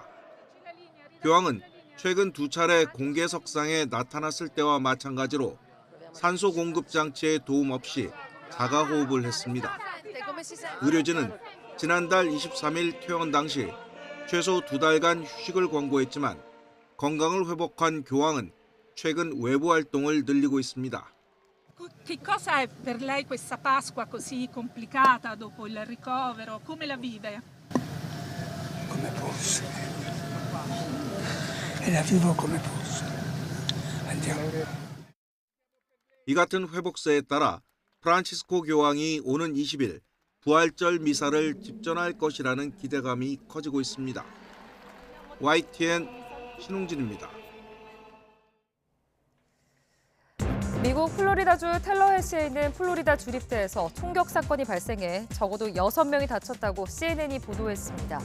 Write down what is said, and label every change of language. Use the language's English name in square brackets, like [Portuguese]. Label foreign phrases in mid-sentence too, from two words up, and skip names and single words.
[Korean] 교황은 최근 2차례 공개석상에 나타났을 때와 마찬가지로 산소 공급 장치의 도움 없이 자가 호흡을 했습니다. 의료진은 지난달 23일 퇴원 당시 최소 2달간 휴식을 권고했지만 건강을 회복한 교황은 최근 외부 활동을 늘리고 있습니다. [Italian] Che cosa è per lei questa Pasqua così complicata dopo il ricovero? Come la vive? Come posso. E la vivo come posso. Andiamo. [Korean] 이 같은 회복세에 따라 프란치스코 교황이 오는 20일 부활절 미사를 집전할 것이라는 기대감이 커지고 있습니다. YTN 신웅진입니다. 미국 플로리다주 텔러헤시에 있는 플로리다 주립대에서 총격 사건이 발생해 적어도 6명이 다쳤다고 CNN이 보도했습니다.